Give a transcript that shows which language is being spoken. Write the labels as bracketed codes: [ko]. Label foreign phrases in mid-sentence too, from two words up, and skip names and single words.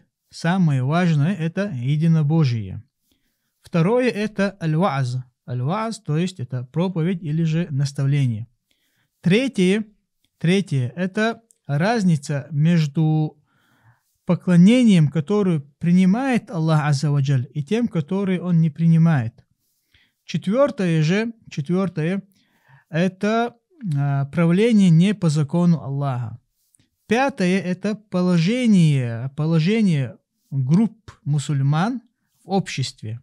[ru] Самое важное это единобожие. Второе это аль-вааз. Аль-вааз, то есть это проповедь или же наставление. Третье это разница между поклонением, которое принимает Аллах [ar] عز وجل, [ru] и тем, которое он не принимает. Четвертое это правление не по закону Аллаха. Пятое это положение групп мусульман в обществе.